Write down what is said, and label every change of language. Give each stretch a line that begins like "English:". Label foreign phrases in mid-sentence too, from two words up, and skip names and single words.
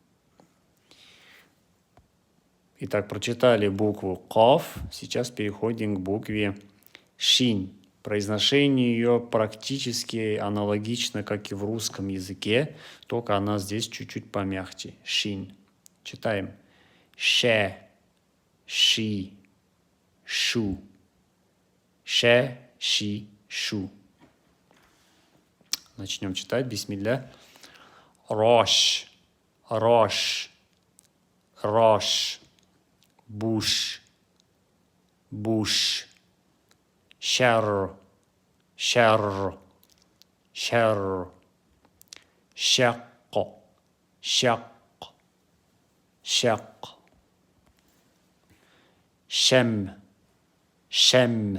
Russian: Итак, прочитали букву Қаф. Сейчас переходим к букве Шин. Произношение ее практически аналогично, как и в русском языке, только она здесь чуть-чуть помягче. Шин. Читаем. Ше, ши, шу. Ше, ши, шу. Начнем читать. Бисмилля. Рош, рош, рош. Буш, буш.
Arabic: شر, شر. شر. شق, شق. شق. شم, شم.